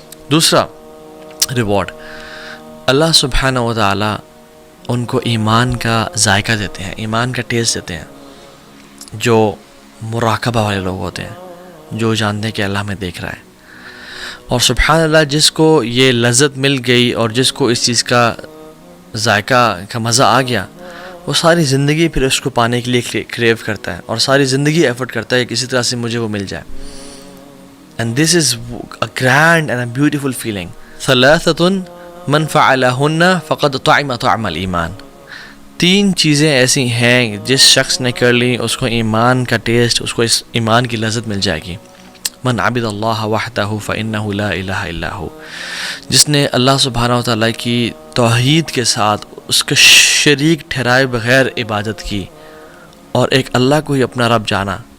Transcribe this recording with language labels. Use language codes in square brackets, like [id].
[ur] دوسرا ریوارڈ، اللہ سبحانہ و تعالیٰ ان کو ایمان کا ذائقہ دیتے ہیں، ایمان کا ٹیسٹ دیتے ہیں، جو مراقبہ والے لوگ ہوتے ہیں، جو جانتے ہیں کہ اللہ ہمیں دیکھ رہا ہے. اور سبحان اللہ، جس کو یہ لذت مل گئی اور جس کو اس چیز کا ذائقہ کا مزہ آ گیا، وہ ساری زندگی پھر اس کو پانے کے لیے کریو کرتا ہے اور ساری زندگی ایفرٹ کرتا ہے کہ کسی طرح سے مجھے وہ مل جائے. [en] And this is a grand and a beautiful feeling. [ar] ثلاثۃ من فعلہن فقد طعم طعم الایمان، [ur] 3 چیزیں ایسی ہیں جس شخص نے کر لی اس کو ایمان کا ٹیسٹ، اس کو اس ایمان کی لذت مل جائے گی. [ar] من عبد اللہ وحدہ فإنہ لا الہ الا ہو، [ur] جس نے اللہ سبحانہ و تعالیٰ کی توحید کے ساتھ اس کا شریک ٹھہرائے بغیر عبادت کی اور ایک اللہ کو ہی اپنا رب جانا،